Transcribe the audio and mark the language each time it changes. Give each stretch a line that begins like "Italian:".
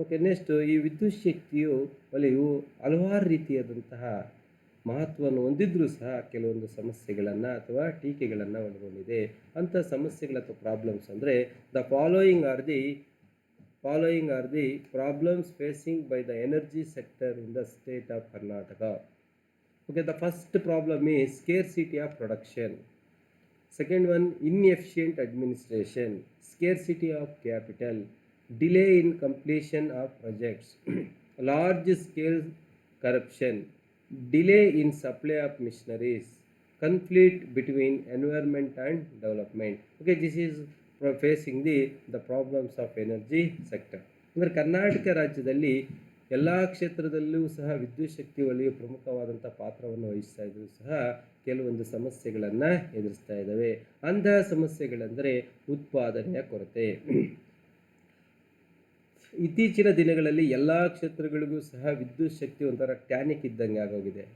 Kannada: Okay, next ಈ ವಿದ್ಯುತ್ ಶಕ್ತಿಯು ವಲಯವು ಹಲವಾರು ರೀತಿಯಾದಂತಹ ಮಹತ್ವವನ್ನು ಹೊಂದಿದ್ರೂ ಸಹ ಕೆಲವೊಂದು ಸಮಸ್ಯೆಗಳನ್ನು ಅಥವಾ ಟೀಕೆಗಳನ್ನು ಒಳಗೊಂಡಿದೆ. ಅಂಥ ಸಮಸ್ಯೆಗಳು ಅಥವಾ ಪ್ರಾಬ್ಲಮ್ಸ್ ಅಂದರೆ
English: The following are the problems facing by the energy sector in the state of Karnataka. Okay, the first problem is scarcity of production. Second one, inefficient administration, scarcity of capital, delay in completion of projects, large scale corruption, delay in supply of machineries, conflict between environment and development. Okay, this is facing the problems of energy sector.
Kannada: ಅಂದರೆ ಕರ್ನಾಟಕ ರಾಜ್ಯದಲ್ಲಿ ಎಲ್ಲ ಕ್ಷೇತ್ರದಲ್ಲೂ ಸಹ ವಿದ್ಯುತ್ ಶಕ್ತಿ ವಲಯವು ಪ್ರಮುಖವಾದಂಥ ಪಾತ್ರವನ್ನು ವಹಿಸ್ತಾ ಇದ್ದರೂ ಸಹ ಕೆಲವೊಂದು ಸಮಸ್ಯೆಗಳನ್ನು ಎದುರಿಸ್ತಾ ಇದ್ದಾವೆ. ಅಂತಹ ಸಮಸ್ಯೆಗಳೆಂದರೆ ಉತ್ಪಾದನೆಯ ಕೊರತೆ. ಇತ್ತೀಚಿನ ದಿನಗಳಲ್ಲಿ ಎಲ್ಲ ಕ್ಷೇತ್ರಗಳಿಗೂ ಸಹ ವಿದ್ಯುತ್ ಶಕ್ತಿ ಒಂಥರ ಟ್ಯಾನಿಕ್ ಇದ್ದಂಗೆ ಆಗೋಗಿದೆ.